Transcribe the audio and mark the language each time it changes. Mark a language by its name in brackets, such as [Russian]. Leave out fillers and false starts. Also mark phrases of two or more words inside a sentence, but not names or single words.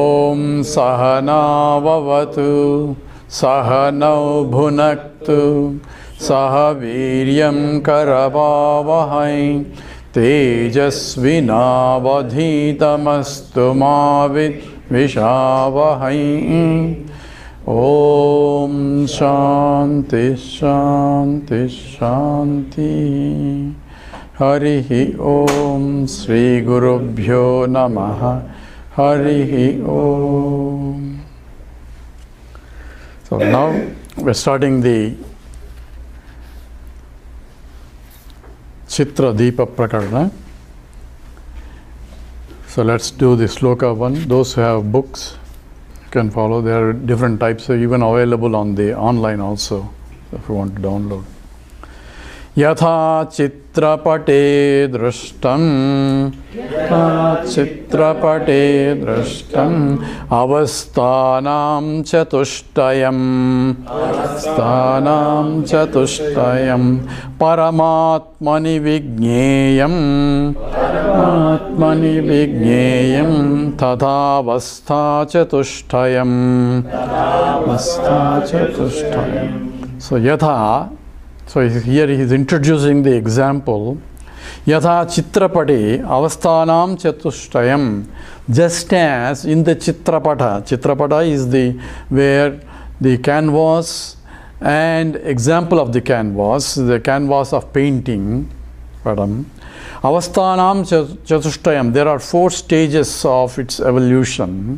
[Sanskrit] ॐ सहना ववतु सहनौ भुनक्तु सहवीर्यं करवावहै तेजस्विनावधीतमस्तु विषावहै. ॐ शान्तिः शान्तिः शान्तिः. हरिः ॐ श्री गुरुभ्यो नमः. हरिः ॐ. [English] So now we're starting the Chitra Deepa Prakarana. So let's do the sloka one. Those who have books can follow. There are different types, even available on the online also, if you want to download. [Sanskrit] यथा चित्रपटे दृष्टम्, यथा चित्रपटे दृष्टम्, अवस्थानां चतुष्टयम्, अवस्थानां चतुष्टयम्, परमात्मनि विज्ञेयम्, परमात्मनि विज्ञेयम्, तदवस्था चतुष्टयम्, तदवस्था चतुष्टयम्. [English] So yatha, so here he is introducing the example. [Sanskrit] यथा चित्रपटे अवस्थानां चतुष्टयम्. [English] Just as in the chitrapata. Chitrapata is the where the canvas and example of the canvas of painting. [Sanskrit] अवस्थानां चतुष्टयम्. [English] There are 4 stages of its evolution.